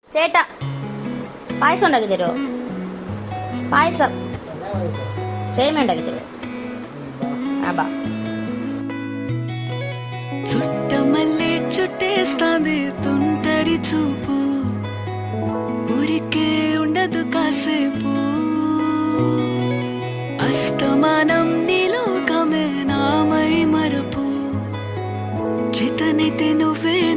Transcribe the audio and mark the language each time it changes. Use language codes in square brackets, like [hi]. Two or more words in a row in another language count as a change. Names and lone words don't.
[ml] ചേട്ടാ പായസം ഉണ്ടാക്കി തരുമോ? പായസം സേമിയ ഉണ്ടാക്കി തരുമോ? [te] ఆ బా చుట్టమల్లే చుట్టేస్తాంది తుంటరి చూపు, ఊరికే ఉండదు కాసేపు. అస్తమానం నీలోకమే నామై మరపు, చేతనైతే నువ్వే